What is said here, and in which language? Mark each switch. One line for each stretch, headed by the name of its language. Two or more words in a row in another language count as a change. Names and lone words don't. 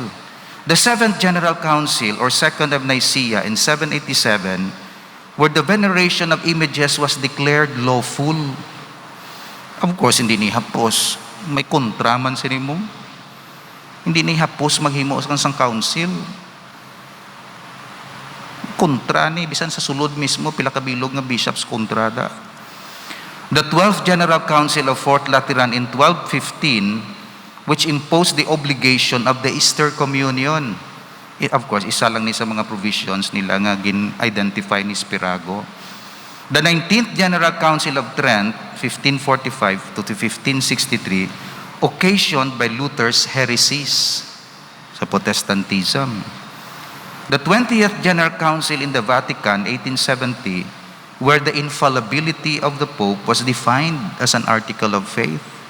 English: The Seventh General Council or Second of Nicaea in 787, where the veneration of images was declared lawful. Of course,
Hiligaynon: hindi ni hapos. May kontra man sini mo. Hindi ni hapos maghimo sa council. Kontra ni, bisan sa sulod mismo, pila kabilog nga bishops kontrada.
English: The 12th General Council of Fourth Lateran in 1215, which imposed the obligation of the Easter Communion. Of course,
Hiligaynon: isa lang ni sa mga provisions nila nga gin-identify ni Spirago.
English: The 19th General Council of Trent, 1545 to 1563, occasioned by Luther's heresies sa Protestantism. The 20th General Council in the Vatican, 1870, where the infallibility of the Pope was defined as an article of faith.